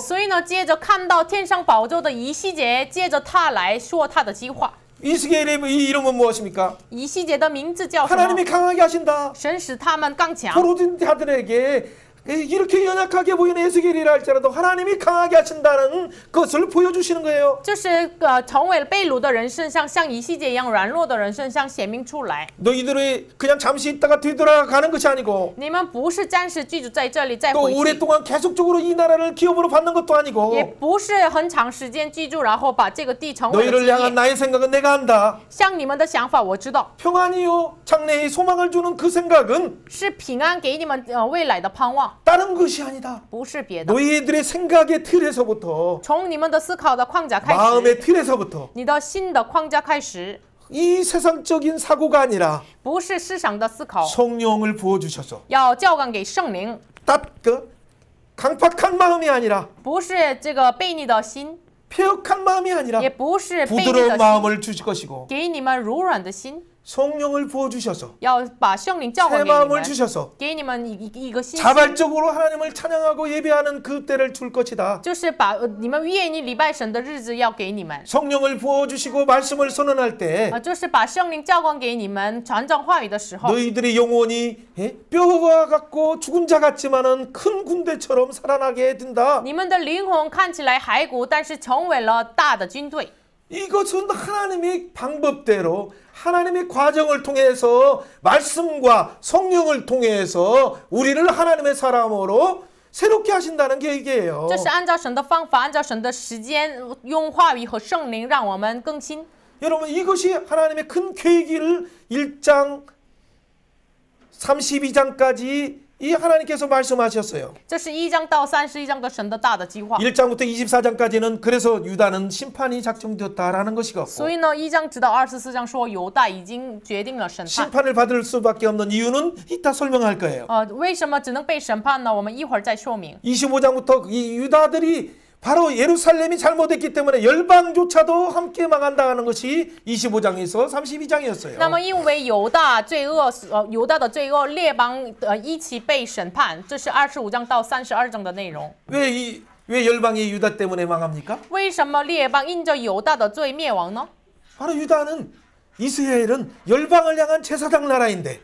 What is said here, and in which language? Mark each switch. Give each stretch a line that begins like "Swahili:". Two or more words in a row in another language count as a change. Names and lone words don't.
Chinese: 所以呢，接着看到天上宝座的以西结，接着他来说他的计划。
Korean: 이스겔의 이 이름은 무엇입니까?
Chinese: 以西结的名字叫什么？
Korean: 하나님이 강하게 하신다.
Chinese: 神使他们刚强。
Korean: 포로된 자들에게 이렇게 연약하게 보이는 에스겔이라 할지라도 하나님이 강하게 하신다는 것을 보여주시는 거예요.
Chinese: 就是成为了被掳的人身上，像以西结一样软弱的人身上显明出来。
Korean: 너희들이 그냥 잠시 있다가 뒤돌아가는 것이 아니고
Chinese: 你们不是暂时居住在这里再
Korean: 또
Chinese: 回去，
Korean: 오랫동안 계속적으로 이 나라를 기업으로 받는 것도
Chinese: 也
Korean: 아니고
Chinese: 不是很长时间居住，然后把这个地成为了
Korean: 너희를
Chinese: 基
Korean: 향한
Chinese: 业。
Korean: 나의 생각은 내가 안다.
Chinese: 像你们的想法，我知道
Korean: 평안이요 장래의 소망을 주는 그 생각은
Chinese: 是平安给你们未来的盼望，
Korean: 다른 것이 아니다.
Chinese: 不是别的。
Korean: 너희들의 생각의 틀에서부터
Chinese: 从你们的思考的框架开始，
Korean: 마음의 틀에서부터
Chinese: 你的新的框架开始，
Korean: 이 세상적인 사고가 아니라
Chinese: 不是世上的思考，
Korean: 성령을 부어 주셔서
Chinese: 要浇灌给圣灵，
Korean: 강팍한 마음이 아니라
Chinese: 不是这个悖逆的心，
Korean: 폐역한 마음이 아니라
Chinese: 也不是悖逆
Korean: 부드러운
Chinese: 的心，
Korean: 마음을 주실 것이고
Chinese: 给你们柔软的心，
Korean: 성령을 부어 주셔서
Chinese: 要把圣灵浇灌
Korean: 새
Chinese: 给你
Korean: 마음을
Chinese: 们，
Korean: 주셔서
Chinese: 给你们一个信心，
Korean: 자발적으로 하나님을 찬양하고 예배하는 그 때를 줄 것이다.
Chinese: 就是把你们愿意礼拜神的日子要给你们，
Korean: 성령을 부어 주시고 말씀을 선언할 때
Chinese: 就是把圣灵浇灌给你们传讲话语的时候，
Korean: 너희들의 영혼이 뼈와 같고 죽은 자 같지만은 큰 군대처럼 살아나게 된다.
Chinese: 你们的灵魂看起来骸骨，但是成为了大的军队。
Korean: 이것은 하나님의 방법대로 하나님의 과정을 통해서 말씀과 성령을 통해서 우리를 하나님의 사람으로 새롭게 하신다는 계획이에요.
Chinese: 这是按照神的方法，按照神的时间，用话语和圣灵让我们更新。
Korean: 여러분 이것이 하나님의 큰 계획을 1장 32장까지 이 하나님께서 말씀하셨어요.
Chinese: 这是1章到31章的神的大的计划。
Korean: 1장부터 24장까지는 그래서 유다는 심판이 작정되었다라는 것이고
Chinese: 所以呢，1章直到24章说犹大已经决定了审判。
Korean: 심판을 받을 수밖에 없는 이유는 이따 설명할 거예요.
Chinese: 为什么只能被审判呢？我们一会儿再说明。
Korean: 25장부터 이 유다들이 바로 예루살렘이 잘못했기 때문에 열방조차도 함께 망한다는 것이 25장에서 32장이었어요.
Chinese: 那么因为犹大罪恶，犹大的罪恶，列邦一起被审判，这是25章到32章的内容。
Korean: 왜 열방이 유다 때문에 망합니까?
Chinese: 为什么列邦因着犹大的罪灭亡呢？
Korean: 바로 유다는 이스라엘은 열방을 향한 제사장 나라인데